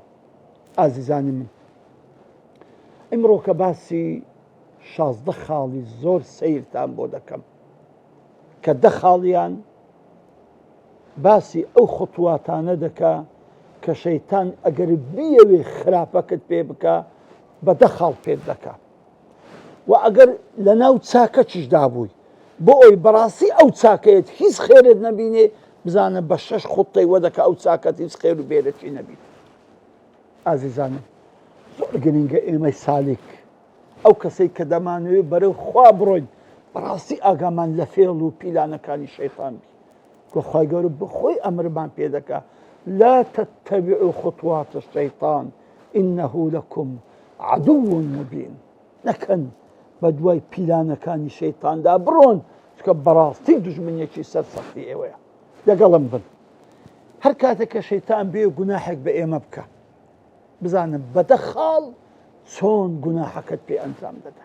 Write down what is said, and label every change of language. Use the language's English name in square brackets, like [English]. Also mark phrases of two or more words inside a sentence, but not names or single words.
[Central Kurdish] ئازیزانی من، ئەمڕۆ کە باسی 16 خاڵی زۆر سەیرتان بۆ دەکەم کە 10 خاڵیان باسی ئەو خوتواتانە دەکا کە شەیتان ئەگەر بیەوێ خراپەکەت پێ بکە بە 10 خاڵ پێت دەکا، و ئەگەر لە ناو چاکە چشدا بووی بۆ ئەوی بەڕاستی ئەو چاکەیەت هیچ خێرت نەبینێ، بزانە بە 6 خوتەی وە دەکە ئەو چاکەت هیچ خێر و بێرەکی نەبیت. ئازیزانم، زۆر گرنگە ئێمەی سالیک ئەو کەسەی کە دەمانوێت بەرەو خوا بڕۆین بەڕاستی ئاگامان لە فێڵ و پیلانەکانی شەیطان بی. خوای گەورە بخۆی ئەمرمان پێ دەکا [Arabic] لا تتبعوا خطوات الشەیطان إنه لكم عدو مبین. [Central Kurdish] نەکەن بە دوای پیلانەکانی شەیطاندا بڕۆن، چکە بەڕاستی دوژمنێکی سەرسەختی ئێوەیە. لەگەڵم بن هەر کاتێک کە شەیطان بێ گوناحێک بە ئێمە بکە، بزانم بە 10 خاڵ چۆن گوناحەکەت پێ ئەنجام دەدا.